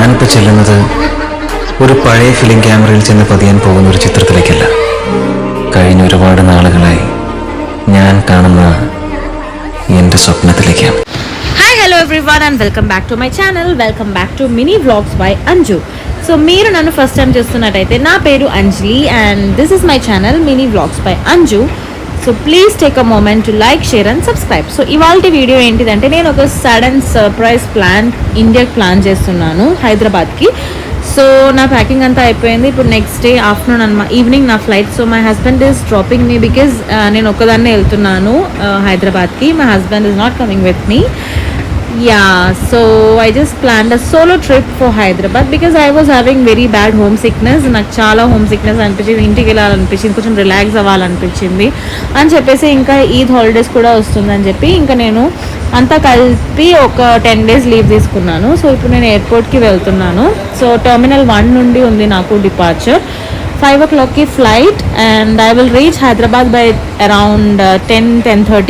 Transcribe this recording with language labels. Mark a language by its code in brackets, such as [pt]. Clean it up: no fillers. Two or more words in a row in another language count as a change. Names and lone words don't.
[ml] ചെല്ലുന്നത് ഒരു പഴയ ഫിലിം ക്യാമറയിൽ ചെന്ന് പതിയാൻ പോകുന്ന ഒരു ചിത്രത്തിലേക്കല്ല. കഴിഞ്ഞ ഒരുപാട് നാളുകളായി ഞാൻ കാണുന്ന എൻ്റെ സ്വപ്നത്തിലേക്കാണ്. [en] hi hello everyone and welcome back to my channel. welcome back to Mini Vlogs by Anju. [te] సో మీరు నన్ను ఫస్ట్ టైం చూస్తున్నట్టయితే నా పేరు అంజలి [en] and this is my channel Mini Vlogs by Anju. so please take a moment to like, share and subscribe. [te] సో ఇవాళ వీడియో ఏంటిదంటే నేను ఒక [en] sudden surprise [te] ఇండియాకి ప్లాన్ చేస్తున్నాను, హైదరాబాద్కి. సో నా ప్యాకింగ్ అంతా అయిపోయింది. ఇప్పుడు [en] next day afternoon evening [te] నా ఫ్లైట్. [en] so my husband is dropping me because [te] నేను ఒక్కదాన్నే వెళ్తున్నాను హైదరాబాద్కి. [en] my husband is not coming with me. So I just planned a solo trip for Hyderabad because I was having very bad homesickness. [te] నాకు చాలా homesickness అనిపించింది, ఇంటికి వెళ్ళాలనిపించింది, కొంచెం రిలాక్స్ అవ్వాలనిపించింది అని చెప్పేసి ఇంకా ఈద్ హాలిడేస్ కూడా వస్తుందని చెప్పి ఇంకా నేను అంతా కలిపి ఒక 10 days లీవ్ తీసుకున్నాను. సో ఇప్పుడు నేను ఎయిర్పోర్ట్కి వెళ్తున్నాను. సో టర్మినల్ 1 నుండి ఉంది నాకు డిపార్చర్. 5 o'clockకి ఫ్లైట్ [en] and I will reach Hyderabad by around [te] 10-10:30.